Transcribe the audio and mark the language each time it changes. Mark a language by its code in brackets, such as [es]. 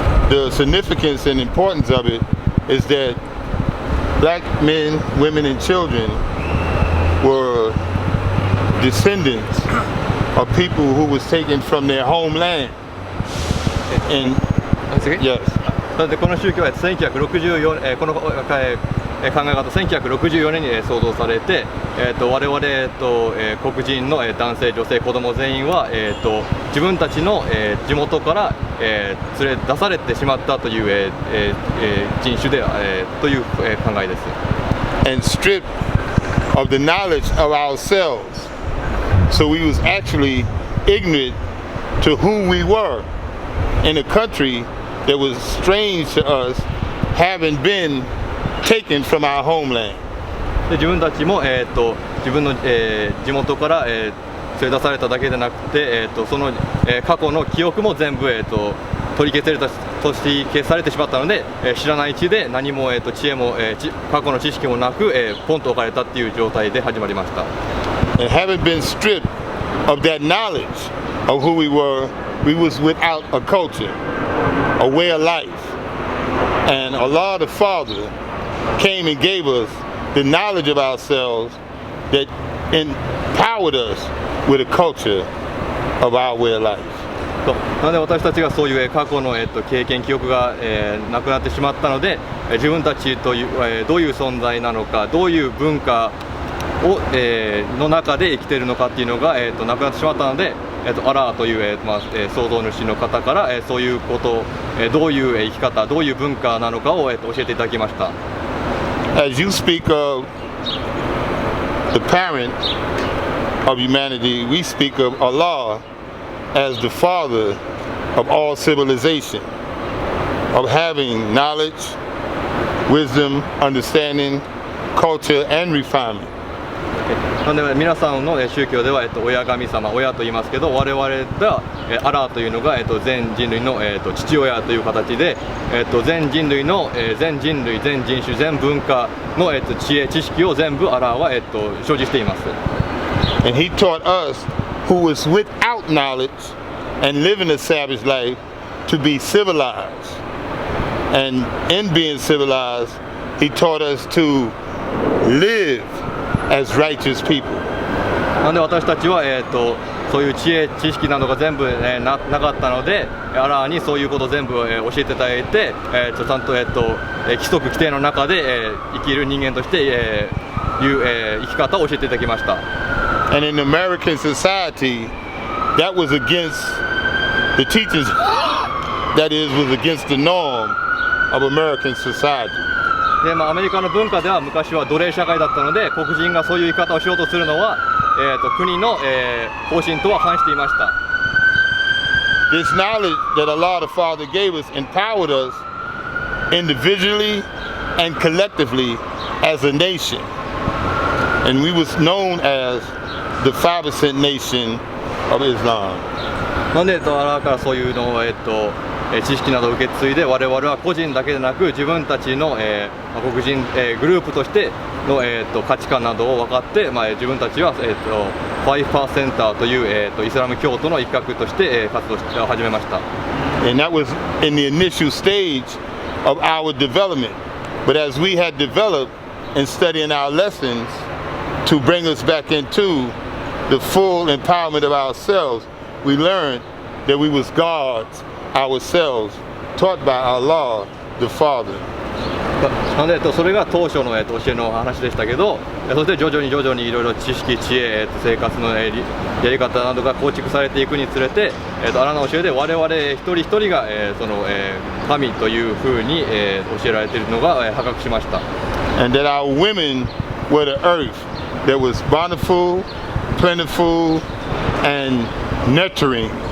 [en] The significance and importance of it is that black men, women, and children were descendants of people who was taken from their homeland. And yes, [ja] なのでこの宗教は1964、この、考え方1964年に創造されて、我々、黒人の男性、女性、子供全員は、自分たちの、地元から、連れ出されてしまったという、人種で、という、考えです。 [en] and stripped of the knowledge of ourselves. So we was actually ignorant to who we were in a country that was strange to us, having been taken from our homeland. [ja] で自分たちも、自分の、地元から、連れ出されただけでなくて、その、過去の記憶も全部、取り消されてしまったので、知らないうちで何も、知恵も、過去の知識もなく、ポンと置かれたっていう状態で始まりました。 [en] And having been stripped of that knowledge of who we were, we was without a culture, a way of life. And Allah the Father came and gave us the knowledge of ourselves that empowered us with a culture of our way of life. [ja] なので私たちがそういう過去の、経験、記憶が、なくなってしまったので、自分たちという、どういう存在なのか、どういう文化を、の中で生きているのかっていうのが、なくなってしまったので、アラーという、創造主の方から、そういうこと、どういう生き方、どういう文化なのかを、教えていただきました。 [en] As you speak of the parent of humanity, we speak of Allah as the father of all civilization, of having knowledge, wisdom, understanding, culture, and refinement. [ja] なので皆さんの宗教では、親神様、親と言いますけど、我々では、アラーというのが、全人類の、父親という形で、全人類の、全人類、全人種、全文化の、知恵、知識を全部アラーは、所持しています。 [en] And he taught us who was without knowledge and living a savage life to to be civilized. And in being civilized, he taught us to live as righteous people. [ja] なんで私たちは、そういう知識などが全部、なかったので、アラーにそういうことを全部、教えていただいて、ちゃんと、規則規定の中で、生きる人間として、生き方を教えていただきました。 [en] And in American society, that was against the teachings, that is, was against the norm of American society. [ja] でアメリカの文化では昔は奴隷社会だったので、黒人がそういう生き方をしようとするのは、国の、方針とは反していました。 [en] This knowledge that Allah the Father gave us empowered us individually and collectively as a nation. And we was known as the 5% nation of Islam. [ja] なんでアラーからそういうのを、知識などを受け継いで、我々は個人だけでなく自分たちの、黒人、グループとしての、価値観などを分かって、自分たちは、5% という、イスラム教徒の一角として、活動を始めました。 [en] And that was in the initial stage of our development. But as we had developed in studying our lessons to bring us back into the full empowerment of ourselves, we learned that we was gods ourselves, taught by Allah, the Father. [ja] なので、それが当初の、教えの話でしたけど、そして徐々にいろいろ知識、知恵、生活の、やり方などが構築されていくにつれて、アラの教えで我々一人一人が、その、神というふうに、教えられているのが、発覚しました。 [en] And that our women were the earth that was bountiful, plentiful, and nurturing.